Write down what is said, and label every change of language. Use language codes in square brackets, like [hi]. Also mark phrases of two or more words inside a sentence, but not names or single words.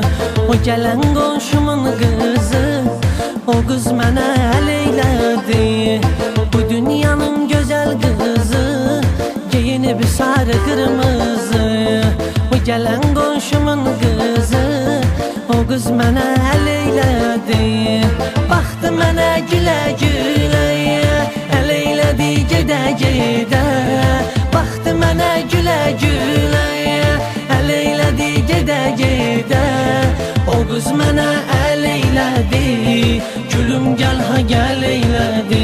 [tr] O gelen komşumun kızı, o kız [az] mənə əl eylədi. [tr] Bu dünyanın güzel kızı, giyinip sarı kırmızı. O gelen komşumun kızı, o kız [az] mənə əl eylədi. Baxdı mənə gülə-gülə, əl eylədi gedə-gedə. Baxdı mənə gülə-gülə, əl eylədi gedə-gedə. O qız mənə əl eylədi, gülüm gəl ha gəl eylədi.